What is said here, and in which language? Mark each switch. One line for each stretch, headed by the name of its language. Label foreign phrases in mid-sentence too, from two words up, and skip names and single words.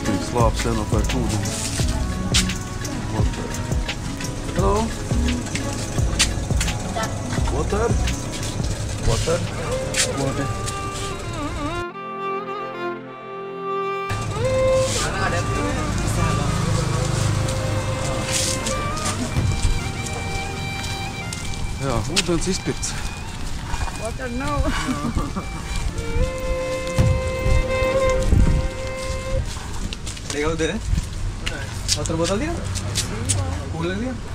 Latvian: slāpes jānopērk ūdeni.
English: Hello? Water? Water? Water.
Latvian: Jā, ūdens izpirts.
English: Water no.
Hindi: लेगा उधर है
English: water bottle
Hindi: दिया कूलर दिया